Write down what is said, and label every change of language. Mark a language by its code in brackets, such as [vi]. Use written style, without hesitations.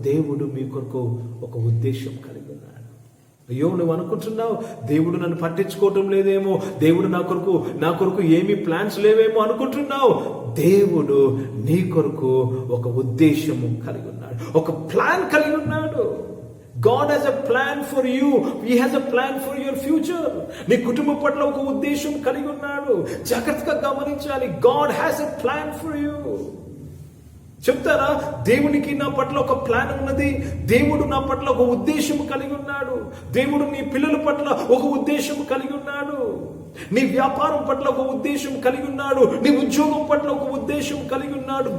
[te] దేవుడు మీ కొరకు ఒక ఉద్దేశం కలిగి ఉన్నాడు. అయ్యో, నువ్వు అనుకుంటున్నావు దేవుడు నన్ను పట్టించుకోవటం లేదేమో, దేవుడు నా కొరకు ఏమీ ప్లాన్స్ లేవేమో అనుకుంటున్నావు. దేవుడు నీ కొరకు ఒక ఉద్దేశము కలిగి ఉన్నాడు, ఒక ప్లాన్ కలిగి ఉన్నాడు. [en] God has a plan for you. He has a plan for your future. [te] నీ కుటుంబం పట్ల ఒక ఉద్దేశం కలిగి ఉన్నాడు. జాగ్రత్తగా గమనించాలి. [en] God has a plan for you. [te] చెప్తారా, దేవునికి నా పట్ల ఒక ప్లాన్ ఉన్నది, దేవుడు నా పట్ల ఒక ఉద్దేశం కలిగి ఉన్నాడు, దేవుడు నీ పిల్లల పట్ల ఒక ఉద్దేశం కలిగి ఉన్నాడు, నీ వ్యాపారం పట్ల ఒక ఉద్దేశం కలిగి ఉన్నాడు, నీ ఉద్యోగం పట్ల ఒక ఉద్దేశం కలిగి ఉన్నాడు.